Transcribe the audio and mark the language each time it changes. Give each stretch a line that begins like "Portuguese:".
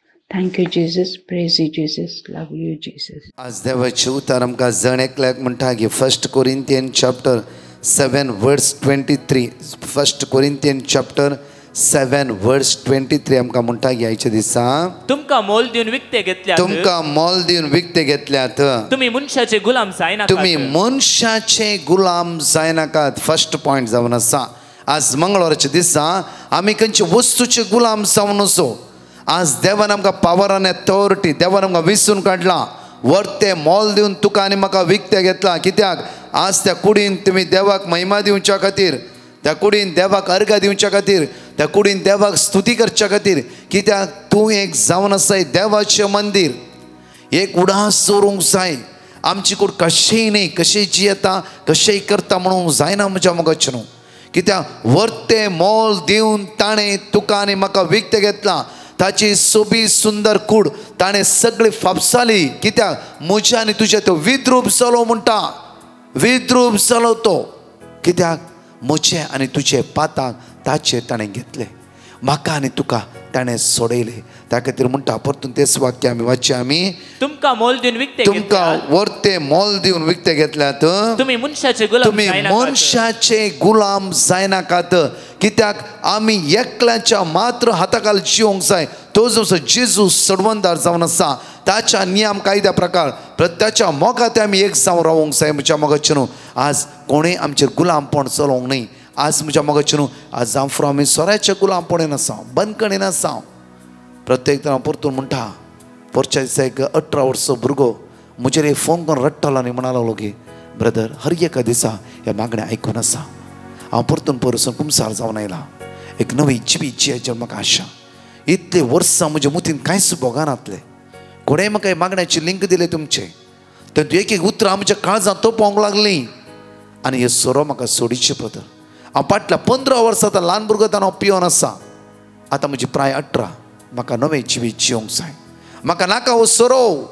English: Thank you Jesus. Praise you Jesus. Love you Jesus.
Konkani: आज देवाचे उतार आमकां जण एकल्याक म्हणटा की
English: 1 Corinthians chapter 7 verse 23. 1 Corinthians chapter 7 verse 23
Konkani: आमकां म्हणटा की आयच्या दिसा तुमकां मोल दिवन विकते घेतल्यात. तुमकां मोल दिवन विकते घेतल्यात. तुम्ही मनशाचे गुलाम जायनाकात. तुम्ही मनशाचे गुलाम जायनाकात. फर्स्ट पॉइंट जावन आसा. आज मंगळवारच्या दिसा आमी खंयचे वस्तूचे गुलाम जावन नसो. आज देवान आमकां पावर आनी अथॉरिटी देवान आमकां विसरून काडला. वर्ते मोल दिवन तुका आनी म्हाका विकते घेतला. कित्याक आज त्या कुडीन तुमी देवाक महिमा दिवच्या खातीर, त्या कुडीन देवाक अर्घ दिवच्या खातीर, त्या कुडीन देवाक स्तुती करच्या खातीर, कित्याक तूं एक जावन आसाय देवाचें मंदीर. एक उडास सोरूंक जाय. आमची कूड कशेंय न्ही, कशेंय जियेता कशेंय करता म्हणूंक जायना म्हज्या मोगाचें न्हू. कित्याक वर्ते मोल दिवन ताणें तुका आनी म्हाका विकते घेतला. ताची सोबी सुंदर कूड ताणें सगळी फापसाली. कित्याक म्हज्या आनी तुजें तो विद्रूप जालो म्हणटा. विद्रूप जालो तो. कित्याक म्हजें आनी तुजें पाताक ताचेर ताणें घेतलें. म्हाका आनी तुका ताणें सोडयलें. त्या खातीर म्हणटा परतून तेच वाक्य आमी वाचया. आमी तुमकां मोल दिवन विकते तुमकां वर्ते मोल दिवन विकते घेतल्यात. तुम्ही मनशाचे गुलाम तुम्ही मनशाचे गुलाम जायनाकात. कित्याक आमी एकल्याच्या मात्र हाताखाल जिवंक जाय. तो जसो जेजू सडवंदार जावन आसा ताच्या नियम कायद्या प्रकार प्रत्येकाच्या मोगात आमी एक जावन रावूंक जाय. म्हज्या मोगाचें न्हू. आज कोणें आमचेर गुलामपण चलोवंक न्ही. आज म्हज्या मोगाचें न्हू. आज जावं फुडें आमी सोऱ्याच्या गुलामपणेन आसा, बंदकणेन आसा. प्रत्येक हांव परतून म्हणटा. परच्या दिसा एक 18 वर्साचो भुरगो म्हजेर फोन करून रडटालो आनी म्हणा लागलो की ब्रदर हर एका दिसा ह्या मागणें आयकून आसा. हांव परतून परसून कुमसार जावन आयला. एक नवी जिवी जियेची म्हाका आशा. इतले वर्सां म्हज्या मुतीन कांयच बोगां नातले. कोणेय म्हाका मागण्याची लिंक दिले तुमचे, तर एक एक उतरां आमच्या काळजांत तोपावंक लागलीं आनी हे सोरो म्हाका सोडीचे पडत. हांव फाटल्या 15 वर्सां आतां ल्हान भुरगो जावन हांव पियोन आसा. आतां म्हजी प्राय 18. म्हाका नवें जिवीत जिवंक जाय. म्हाका नाका हो सोरो.